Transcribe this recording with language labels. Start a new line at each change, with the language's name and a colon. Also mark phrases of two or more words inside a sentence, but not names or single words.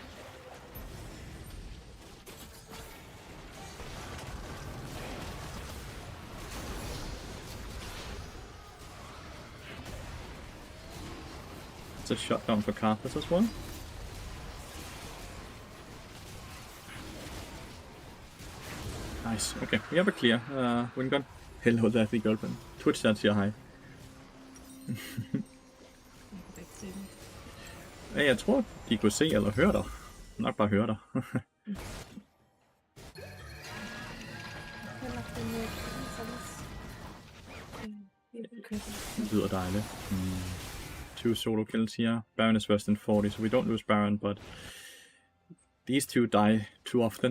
English: It's a shutdown for Carthus as well. Nice. Okay, we have a clear win gun. Hello, Lathy girlfriend.
Danish: Twitch chat siger hej. Ja, jeg tror, de kunne se eller høre dig. Nok bare høre dig. Det lyder dejligt.
English: 2 solo kills here. Baron is worse than 40, so we don't lose Baron, but these 2 die too often.